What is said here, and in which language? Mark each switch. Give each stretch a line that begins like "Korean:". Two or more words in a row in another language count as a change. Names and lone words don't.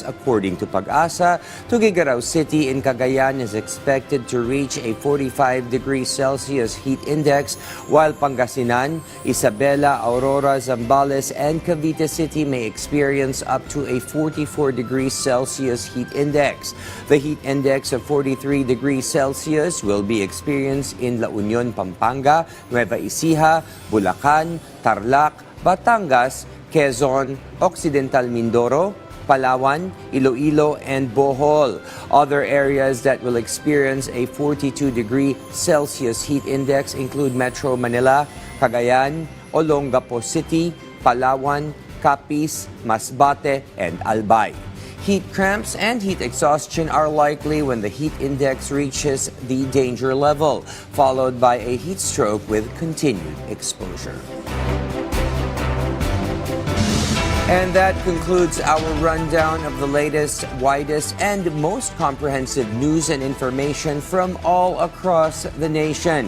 English: According to Pag-asa, Tuguegarao City in Cagayan is expected to reach a 45 degrees Celsius heat index, while Pangasinan, Isabela, Aurora, Zambales, and Cavite City may experience up to a 44 degrees Celsius heat index. The heat index of 43 degrees Celsius will be experienced in La Union, Pampanga, Nueva Ecija, Bulacan, Tarlac, Batangas, Quezon, Occidental Mindoro, Palawan, Iloilo, and Bohol. Other areas that will experience a 42-degree Celsius heat index include Metro Manila, Cagayan, Olongapo City, Palawan, Capiz, Masbate, and Albay. Heat cramps and heat exhaustion are likely when the heat index reaches the danger level, followed by a heat stroke with continued exposure. And that concludes our rundown of the latest, widest, and most comprehensive news and information from all across the nation.